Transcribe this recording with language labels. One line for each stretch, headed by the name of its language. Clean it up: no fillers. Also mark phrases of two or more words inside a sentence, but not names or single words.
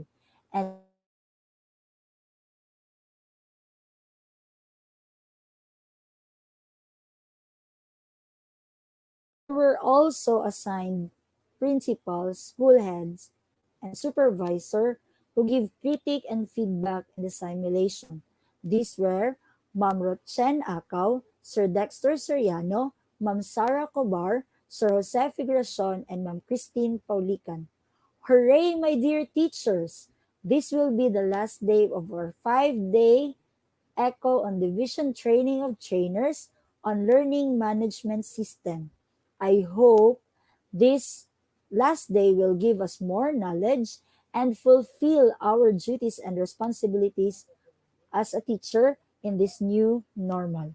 English: And in high school, Ma'am Rachel Ann Ramos of Dato Jose Elementary School. There were also assigned principals, school heads, and supervisor who give critique and feedback in the simulation. These were Ma'am Rochen Akaw, Sir Dexter Soriano, Ma'am Sarah Cobar, Sir Jose Figuracion, and Ma'am Christine Paulican. Hooray, my dear teachers! This will be the last day of our 5-day ECHO on Division Training of Trainers on Learning Management System. I hope this last day will give us more knowledge and fulfill our duties and responsibilities as a teacher in this new normal.